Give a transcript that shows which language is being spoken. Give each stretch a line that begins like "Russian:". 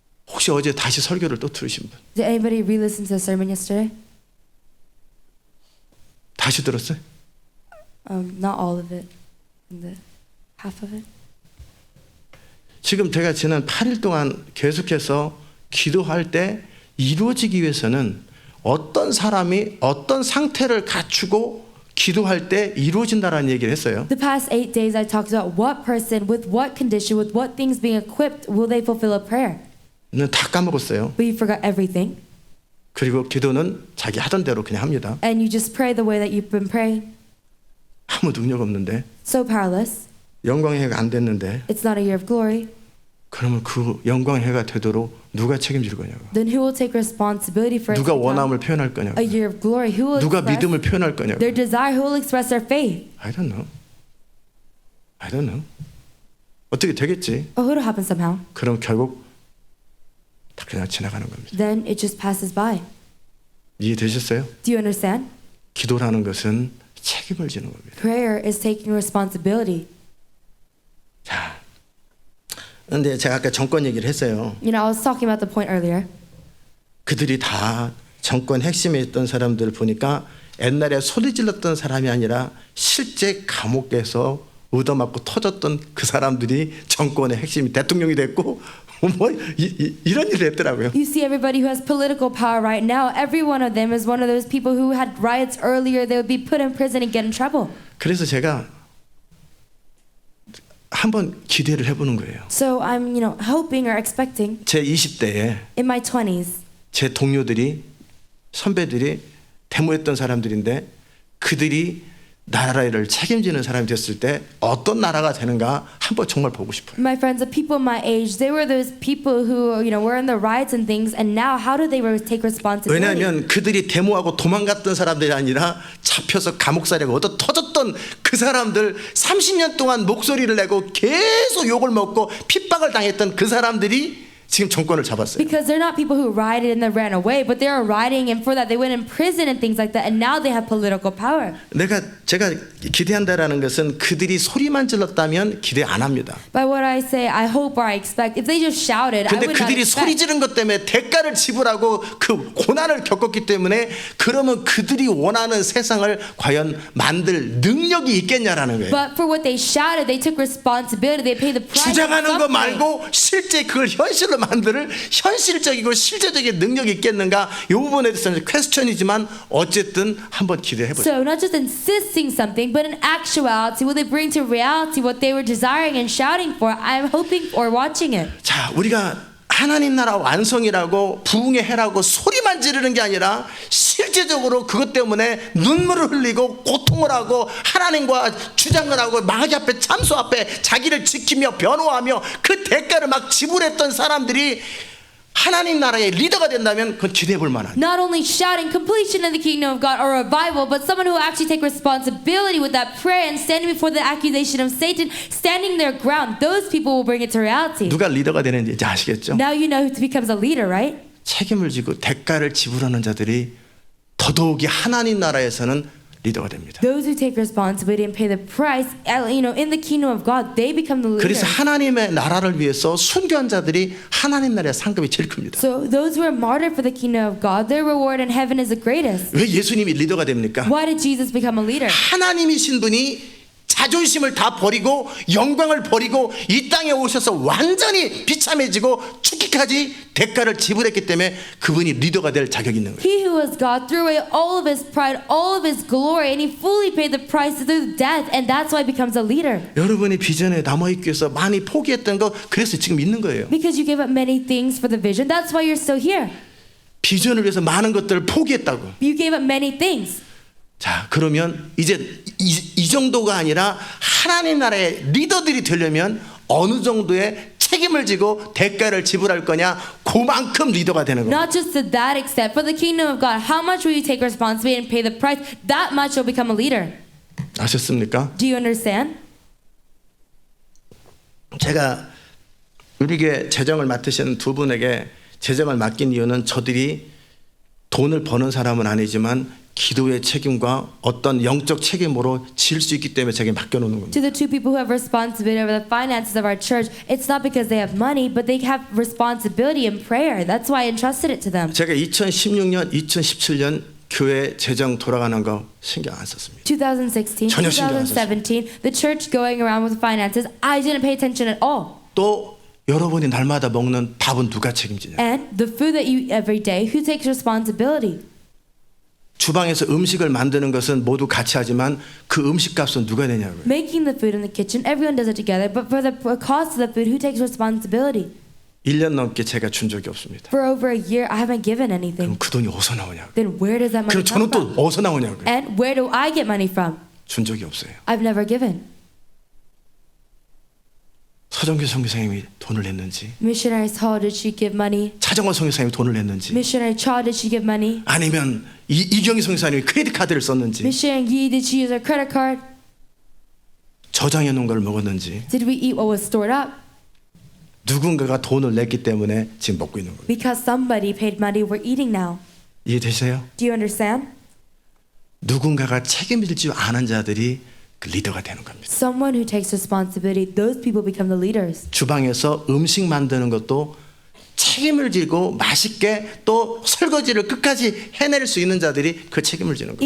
Korean: 혹시 어제 다시 설교를 또 들으신 분?
English: Did anybody re-listen to the sermon yesterday?
Korean: 다시 들었어요?
English: Not all of it. The half of it.
Korean: 지금 제가 지난 8일 동안 계속해서 기도할 때 이루어지기 위해서는 어떤 사람이 어떤 상태를 갖추고 기도할 때 이루어진다라는 얘기를 했어요.
English: The past 8 days I talked about what person, with what condition, with what things being equipped will they fulfill a prayer.
Korean: 는 다 까먹었어요.
English: But you forgot everything.
Korean: 그리고 기도는 자기 하던 대로 그냥 합니다.
English: And you just pray the way that you've been praying.
Korean: 아무 능력 없는데
English: So powerless.
Korean: 영광의 해가 안 됐는데
English: It's not a year of glory.
Korean: 그러면 그 영광의 해가 되도록 누가 책임질 거냐고.
English: Then who will take responsibility for it?
Korean: 누가
English: to become
Korean: 원함을 표현할 거냐고.
English: a year of glory. Who will
Korean: 누가
English: express
Korean: 믿음을 표현할 거냐고.
English: their desire? Who will express their faith? I don't know. I don't know.
Korean: 어떻게 되겠지?
English: Oh, it'll happen somehow.
Korean: 그럼 결국 다 그냥 지나가는 겁니다.
English: Then it just passes by.
Korean: 이해되셨어요?
English: Do you understand?
Korean: 기도라는 것은 책임을 지는 겁니다.
English: Prayer is taking responsibility.
Korean: 자, 근데 제가 아까 정권 얘기를 했어요.
English: You know, I was talking about the point earlier.
Korean: 그들이 다 정권 핵심에 있던 사람들을 보니까 옛날에 소리 질렀던 사람이 아니라 실제 감옥에서 얻어맞고 터졌던 그 사람들이 정권의 핵심이 대통령이 됐고 뭐 이런 일을 했더라고요.
English: You see everybody who has political power right now, every one of them is one of those people who had riots earlier. They would be put in prison and get in trouble.
Korean: 그래서 제가 한번 기대를 해보는 거예요.
English: So I'm, hoping or expecting
Korean: 제 20대에
English: in my 20s,
Korean: 제 동료들이 선배들이 데모했던 사람들인데 그들이 나라를 책임지는 사람이 됐을 때 어떤 나라가 되는가 한번 정말 보고 싶어요.
English: my friends, the people my age, they were those people who, were in the riots and things, and now how do they take responsibility?
Korean: 왜냐하면 그들이 데모하고 도망갔던 사람들이 아니라 잡혀서 감옥살이가 얻어 터졌던 그 사람들 30년 동안 목소리를 내고 계속 욕을 먹고 핍박을 당했던 그 사람들이 지금 정권을 잡았어요.
English: Because they're not people who rioted and then ran away, but they are rioting, and for that they went in prison and things like that, and now they have political power.
Korean: 제가 기대한다라는 것은 그들이 소리만 질렀다면 기대 안 합니다.
English: By what I say, I hope or I expect. If they just shouted, I
Korean: 근데
English: would not
Korean: 그들이 소리
English: expect.
Korean: 지른 것 때문에 대가를 지불하고 그 고난을 겪었기 때문에 그러면 그들이 원하는 세상을 과연 만들 능력이 있겠냐라는 거예요.
English: But for what they shouted, they took responsibility. They paid the price. of
Korean: 주장하는 거
English: something.
Korean: 말고 실제 그걸 현실로 만들 현실적이고 실제적인 능력이 있겠는가? 이 부분에 대해서는 퀘스천이지만 어쨌든 한번 기대해 보죠.
English: So not just insisting something, but in actuality, will they bring to reality what they were desiring and shouting for? I'm hoping or watching it.
Korean: 자, 우리가 하나님 나라 완성이라고 부흥의 해라고 소리만 지르는 게 아니라 실제적으로 그것 때문에 눈물을 흘리고 고통을 하고 하나님과 주장을 하고 마귀 앞에 참소 앞에 자기를 지키며 변호하며 그 대가를 막 지불했던 사람들이 하나님 나라의 리더가 된다면 그건 기대해 볼 만한.
English: Not only shouting completion in the kingdom of God or revival, but someone who actually take responsibility with that prayer and standing before the accusation of Satan, standing their ground. Those people will bring it to reality.
Korean: 누가 리더가 되는지 이제 아시겠죠?
English: Now you know who becomes a leader, right?
Korean: 책임을 지고 대가를 지불하는 자들이 더더욱이 하나님 나라에서는 리더가 됩니다.
English: Those who take responsibility and pay the price, in the kingdom of God, they become the leader.
Korean: 그래서 하나님의 나라를 위해서 순교한 자들이 하나님 나라의 상급이 제일 큽니다.
English: So those who are martyred for the kingdom of God, their reward in heaven is the greatest.
Korean: 왜 예수님이 리더가 됩니까?
English: Why did Jesus become a leader?
Korean: 하나님이신 분이 자존심을 다 버리고 영광을 버리고 이 땅에 오셔서 완전히 비참해지고 죽기까지 대가를 지불했기 때문에 그분이 리더가 될 자격이 있는 거예요.
English: He who was God threw away all of his pride, all of his glory, and he fully paid the price through death, and that's why he becomes a leader.
Korean: 여러분이 비전에 남아있기 위해서 많이 포기했던 거 그래서 지금 있는 거예요.
English: Because you gave up many things for the vision, that's why you're still here.
Korean: 비전을 위해서 많은 것들을 포기했다고.
English: You gave up many things.
Korean: 자, 그러면 이제 이 정도가 아니라 하나님 나라의 리더들이 되려면 어느 정도의 책임을 지고 대가를 지불할 거냐, 그만큼 리더가 되는 겁니다.
English: Not just to that extent, for the kingdom of God, how much will you take responsibility and pay the price? That much you'll become a leader.
Korean: 아셨습니까?
English: Do you understand?
Korean: 제가 우리 교회 재정을 맡으신 두 분에게 재정을 맡긴 이유는 저들이 돈을 버는 사람은 아니지만 기도의 책임과 어떤 영적 책임으로 질 수 있기 때문에 제게 맡겨놓는 겁니다.
English: To the two people who have responsibility over the finances of our church, it's not because they have money, but they have responsibility in prayer. That's why I entrusted it to them.
Korean: 제가 2016년, 2017년 교회 재정 돌아가는 거 신경 안 썼습니다.
English: 2016,
Korean: 전혀 신경 안
English: 2017, the church going around with finances, I didn't pay attention at all.
Korean: 또 여러분이 날마다 먹는 밥은 누가 책임지냐?
English: And the food that you eat every day, who takes responsibility?
Korean: 주방에서 음식을 만드는 것은 모두 같이 하지만 그 음식값은 누가 내냐고요.
English: Making the food in the kitchen, everyone does it together, but for the cost of the food, who takes responsibility?
Korean: 1년 넘게 제가 준 적이 없습니다.
English: For over a year, I haven't given anything.
Korean: 그럼 그 돈이 어디서 나오냐고요.
English: Then where does that money
Korean: 그럼 저는
English: come
Korean: 또
English: from?
Korean: 어디서 나오냐고요.
English: And where do I get money from?
Korean: 준 적이 없어요.
English: I've never given.
Korean: 서정규 선교사님이 돈을 냈는지,
English: Missionary Saul, did she give money?
Korean: 차정원 선교사님이 돈을 냈는지,
English: Missionary Cha, did she give money?
Korean: 아니면 이경희 선교사님이 크레딧 카드를 썼는지,
English: Missionary Yi, did she use her credit card?
Korean: 저장해 놓은 걸 먹었는지,
English: Did we eat what was stored up?
Korean: 누군가가 돈을 냈기 때문에 지금 먹고 있는 겁니다.
English: Because somebody paid money, we're eating now.
Korean: 이해되세요?
English: Do you understand?
Korean: 누군가가 책임질 줄 아는 자들이 그 리더가 되는 겁니다.
English: Someone who takes responsibility, those people become the leaders.
Korean: 주방에서 음식 만드는 것도 책임을 지고 맛있게 또 설거지를 끝까지 해낼 수 있는 자들이 그 책임을 지는 거예요.